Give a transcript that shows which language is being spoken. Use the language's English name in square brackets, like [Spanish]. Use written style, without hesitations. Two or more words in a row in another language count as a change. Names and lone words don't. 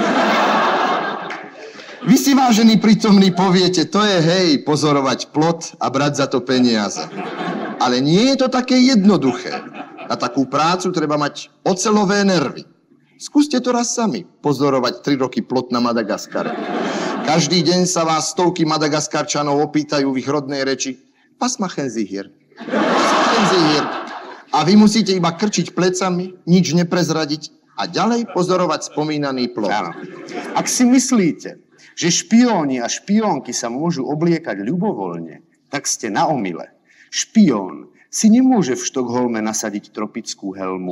[Slovak] Vy si, vážení prítomní, poviete, to je hej, pozorovať plot a brať za to peniaze. Ale nie je to také jednoduché. Na takú prácu treba mať oceľové nervy. Skúste to raz sami, pozorovať 3 roky plot na Madagaskare. Každý deň sa vás stovky Madagaskarčanov opýtajú v ich rodnej reči: [German] Was machen Sie hier? [Slovak] A vy musíte iba krčiť plecami, nič neprezradiť a ďalej pozorovať spomínaný plot. áno. Ak si myslíte, že špióni a špiónky sa môžu obliekať ľubovoľne, tak ste na omyle. Špión si nemôže v Štokholme nasadiť tropickú helmu.